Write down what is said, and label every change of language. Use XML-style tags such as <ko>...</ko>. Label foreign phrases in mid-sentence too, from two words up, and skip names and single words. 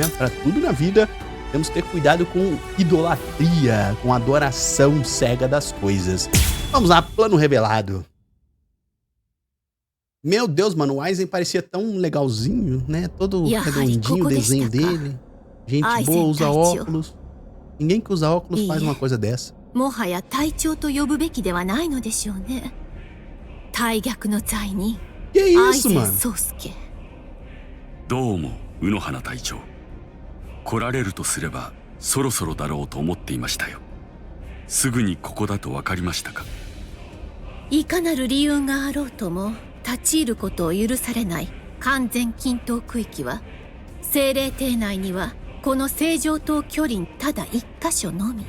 <pt>Para tudo na vida, temos que ter cuidado com idolatria, com adoração cega das coisas. Vamos lá, plano revelado. Meu Deus, mano, o Aizen parecia tão legalzinho, né? Todo redondinho o desenho dele. Gente boa, usa óculos. Ninguém que usa óculos faz uma coisa dessa.</pt> <ja>もはや隊長と呼ぶべきではないのでしょうね。大逆の罪人、</ja> <pt>Que isso, mano?</pt> <ja>宗介。どうも、卯の花隊長。来られるとすれば、そろそろだろうと思っていましたよ。すぐにここだと分かりましたか？いかなる理由があろうとも、立ち入ることを許されない完全禁闘区域は、精霊邸内には、この正常島距離ただ一箇所のみ。</ja>